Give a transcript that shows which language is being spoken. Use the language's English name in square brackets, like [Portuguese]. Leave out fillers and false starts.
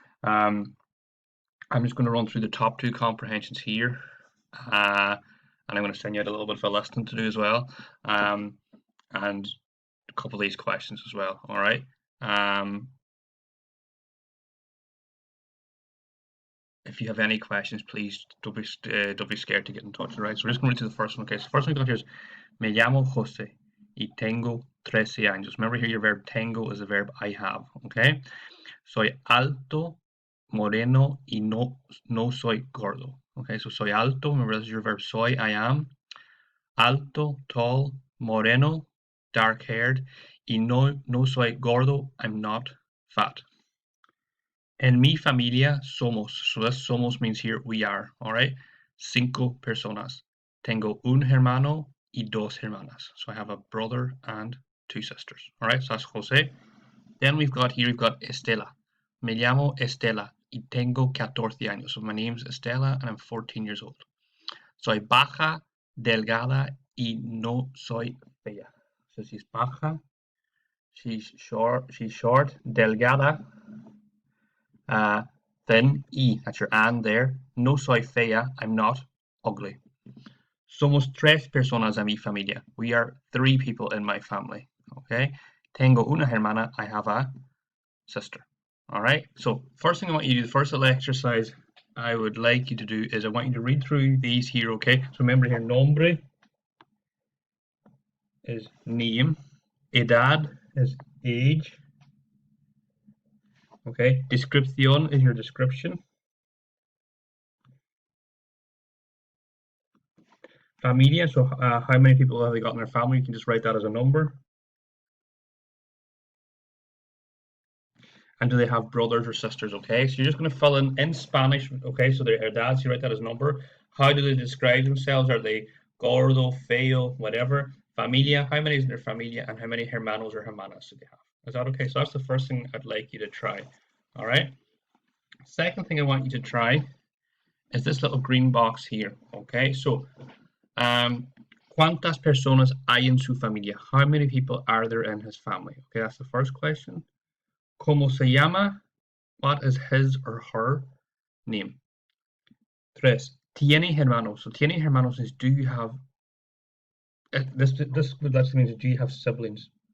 [English] I'm just going to run through the top 2 comprehensions here, and I'm going to send you out a little bit of a listing to do as well, and a couple of these questions as well. All right. If you have any questions, please don't be scared to get in touch. All right. So we're just going to read to the first one. Okay. So the first one we got here is [Spanish] Me llamo José y tengo 13 años. [English] Remember here, your verb tengo is the verb I have. Okay. [Spanish] Soy alto, moreno y no soy gordo. [English] Okay, so [Spanish] soy alto, [English] remember this is your verb soy, I am. Alto, tall, moreno, dark haired. [Spanish] Y no soy gordo, [English] I'm not fat. [Spanish] En mi familia somos, [English] so this somos means here we are, alright? [Spanish] 5 personas. Tengo un hermano y 2 hermanas. [English] So I have a brother and 2 sisters. Alright, so that's Jose. Then we've got Estela. [Spanish] Me llamo Estela y tengo 14 años. [English] So my name's Estela and I'm 14 years old. [Spanish] Soy baja, delgada y no soy fea. [English] So she's baja, she's short, delgada, thin, y, that's your and there. [Spanish] No soy fea, [English] I'm not ugly. [Spanish] Somos 3 personas en mi familia. [English] We are 3 people in my family. Okay. [Spanish] Tengo una hermana, [English] I have a sister. All right. So first thing I want you to do, the first little exercise I would like you to do is I want you to read through these here. Okay. So remember here, nombre is name, edad is age. Okay. Descripción is your description. Familia, so how many people have they got in their family? You can just write that as a number. And do they have brothers or sisters? Okay, so you're just going to fill in Spanish. Okay, so their dads, you write that as number. How do they describe themselves? Are they gordo, feo, whatever? Familia, how many is in their familia, and how many hermanos or hermanas do they have? Is that okay? So that's the first thing I'd like you to try. All right. Second thing I want you to try is this little green box here. [Spanish] Okay, so ¿cuántas personas hay en su familia? [English] How many people are there in his family? Okay, that's the first question. [Spanish] ¿Cómo se llama? [English] What is his or her name? 3. [Spanish] ¿Tiene hermanos? [English] So [Spanish] tiene hermanos [English] is do you have this would actually mean do you have siblings?